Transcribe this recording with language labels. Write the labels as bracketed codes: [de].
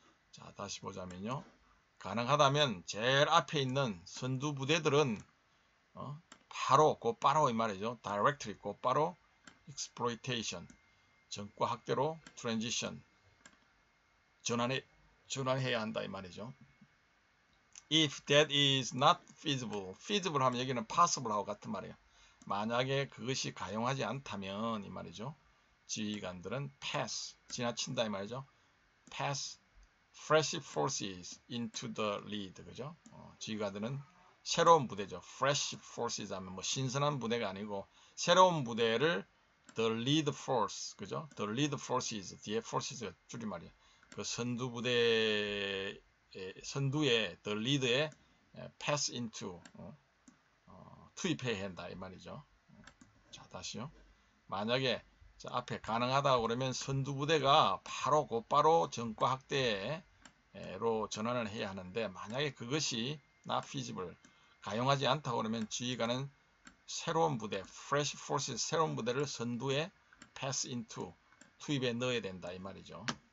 [ko] 자, 다시 보자면요. 가능하다면 제일 앞에 있는 선두부대들은 곧바로 이 말이죠. [en] directly [ko] 곧바로 [en] exploitation [ko] 전과 학대로 [en] transition [ko] 전환해야 한다 이 말이죠. [en] If that is not feasible, feasible [ko] 하면 여기는 [en] possible [ko] 하고 같은 말이에요. 만약에 그것이 가용하지 않다면 이 말이죠. 지휘관들은 pass, 지나친다 이 말이죠. [en] pass fresh forces into the lead, [ko] 그죠? 지휘관들은 새로운 부대죠. [en] fresh forces [ko] 하면 신선한 부대가 아니고 새로운 부대를 [en] the lead force, [ko] 그죠? [en] the lead forces, [ko] 뒤에 forces가 줄임말이에요. 그 선두 부대 선두에 [en] the lead [ko] 에 [en] pass into [ko] 투입해야 한다 이 말이죠. 자, 다시요. 만약에 앞에 가능하다고 그러면 선두 부대가 곧바로 전과 학대로 전환을 해야 하는데 만약에 그것이 [en] not feasible [ko] 가용하지 않다고 그러면 지휘관은 새로운 부대 [en] fresh forces [ko] 새로운 부대를 선두에 [en] pass into [ko] 투입해 넣어야 된다 이 말이죠.